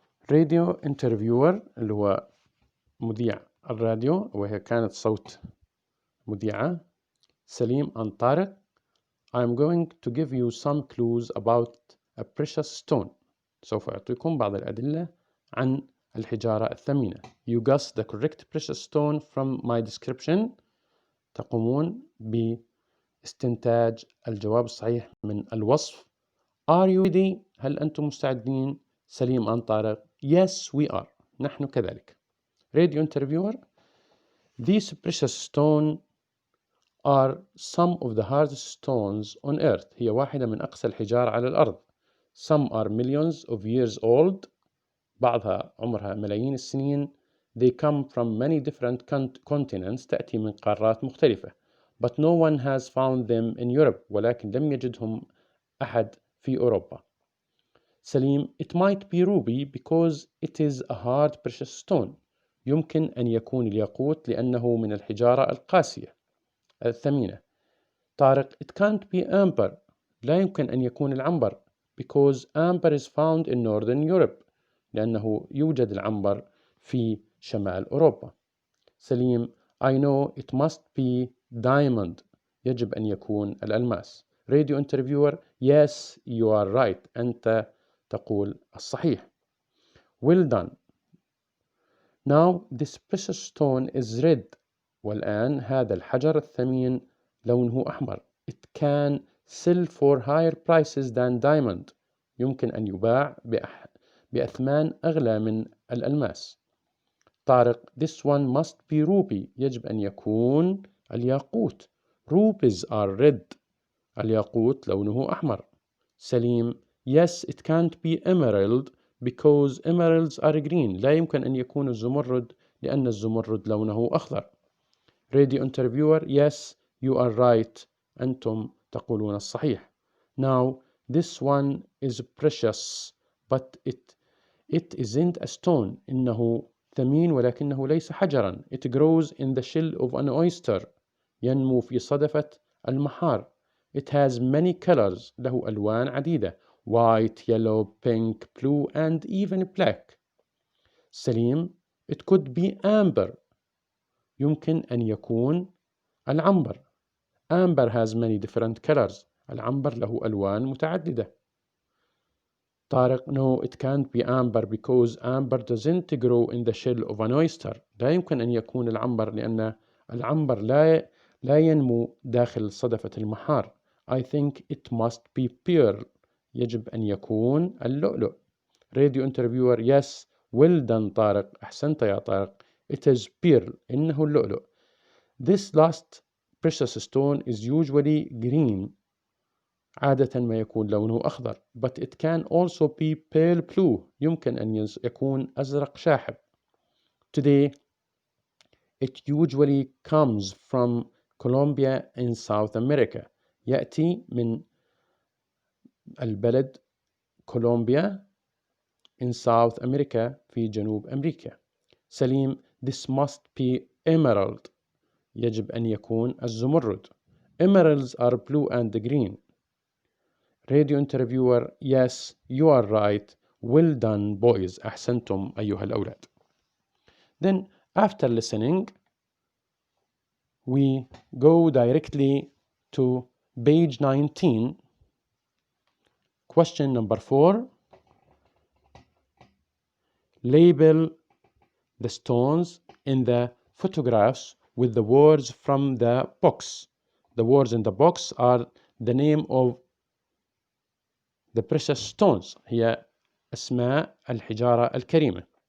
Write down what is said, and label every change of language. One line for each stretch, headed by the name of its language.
English: Radio interviewer
Arabic: اللي هو مذيع الراديو وهي كانت صوت مذيعة سليم and طارق.
English: I'm going to give you some clues about a precious stone.
Arabic: سوف أعطيكم بعض الأدلة عن الحجارة الثمينة.
English: You guess the correct precious stone from my description.
Arabic: تقومون باستنتاج الجواب الصحيح من الوصف.
English: Are you ready?
Arabic: هل أنتم مستعدين؟ سليم and طارق.
English: Yes, we are.
Arabic: نحن كذلك.
English: Radio interviewer. These precious stones are some of the hardest stones on earth.
Arabic: هي واحدة من أقسى الحجار على الأرض.
English: Some are millions of years old.
Arabic: بعضها عمرها ملايين السنين.
English: They come from many different continents.
Arabic: تأتي من قارات مختلفة.
English: But no one has found them in Europe.
Arabic: ولكن لم يجدهم أحد في أوروبا. سليم.
English: It might be ruby because it is a hard precious stone.
Arabic: يمكن أن يكون الياقوت لأنه من الحجارة القاسية الثمينة. طارق.
English: It can't be amber.
Arabic: لا يمكن أن يكون العنبر
English: because amber is found in northern Europe.
Arabic: لأنه يوجد العنبر في شمال أوروبا.
English: سليم: I know it must be diamond.
Arabic: يجب أن يكون الألماس.
English: Radio interviewer: Yes, you are right.
Arabic: أنت تقول الصحيح.
English: Well done. Now this precious stone is red.
Arabic: والآن هذا الحجر الثمين لونه أحمر.
English: It can sell for higher prices than diamond.
Arabic: يمكن أن يباع بأثمان أغلى من الألماس.
English: طارق: This one must be ruby.
Arabic: يجب أن يكون الياقوت.
English: Rubies are red.
Arabic: الياقوت لونه أحمر.
English: سليم: Yes, it can't be emerald because emeralds are green.
Arabic: لا يمكن أن يكون الزمرد لأن الزمرد لونه أخضر.
English: Radio interviewer: Yes, you are right.
Arabic: أنتم تقولون الصحيح.
English: Now, this one is precious, but it isn't a stone.
Arabic: إنه ثمين ولكنه ليس حجرا.
English: It grows in the shell of an oyster.
Arabic: ينمو في صدفة المحار.
English: It has many colors.
Arabic: له ألوان عديدة.
English: White, yellow, pink, blue, and even black. سليم: It could be amber.
Arabic: يمكن أن يكون العنبر.
English: Amber has many different colors.
Arabic: العنبر له ألوان متعددة.
English: طارق: No, it can't be amber because amber doesn't grow in the shell of an oyster.
Arabic: لا يمكن أن يكون العنبر لأن العنبر لا ينمو داخل صدفة المحار.
English: I think it must be pearl.
Arabic: يجب أن يكون اللؤلؤ.
English: Radio interviewer: Yes, well done طارق.
Arabic: أحسنت يا طارق.
English: It is pearl.
Arabic: إنه اللؤلؤ.
English: This last precious stone is usually green.
Arabic: عادة ما يكون لونه أخضر.
English: But it can also be pale blue.
Arabic: يمكن أن يكون أزرق شاحب.
English: Today, it usually comes from Colombia in South America.
Arabic: يأتي من البلد كولومبيا
English: in South America
Arabic: في جنوب أمريكا.
English: سليم: This must be emerald.
Arabic: يجب أن يكون الزمرد.
English: Emeralds are blue and green. Radio interviewer: Yes, you are right. Well done, boys.
Arabic: أحسنتم أيها الأولاد.
English: Then, after listening, we go directly to page 19. Question number 4. Label the stones in the photographs with the words from the box. The words in the box are the name of the precious stones.
Arabic: هي أسماء الحجارة الكريمة.